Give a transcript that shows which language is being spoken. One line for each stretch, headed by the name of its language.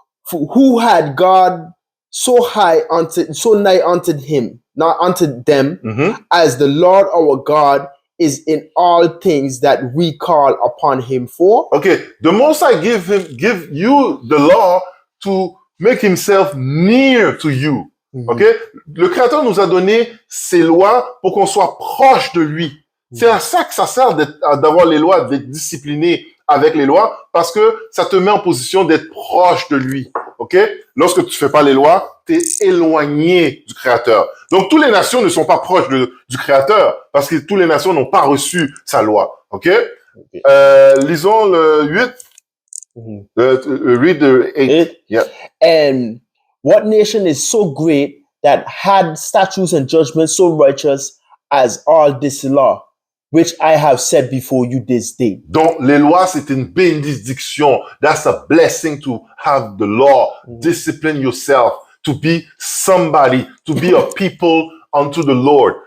English: For who had God so nigh unto him, not unto them, as the Lord our God is in all things that we call upon him for. Okay, the Most High give you the law to make himself near to you.
French: Okay, le Créateur nous a donné ces lois pour qu'on soit proche de lui. C'est à ça que ça sert d'avoir les lois, d'être discipliné avec les lois, parce que ça te met en position d'être proche de lui. Ok, lorsque tu fais pas les lois, tu es éloigné du Créateur. Donc, toutes les nations ne sont pas proches du Créateur, parce que toutes les nations n'ont pas reçu sa loi. Ok, lisons le 8.
English: Read the 8. Yeah. And what nation is so great that had statutes and judgments so righteous as all this law, which I have said before you this day?
French: Donc, les lois, c'est une bénédiction.
English: That's a blessing to have the law. Discipline yourself to be somebody, to be a people unto the Lord.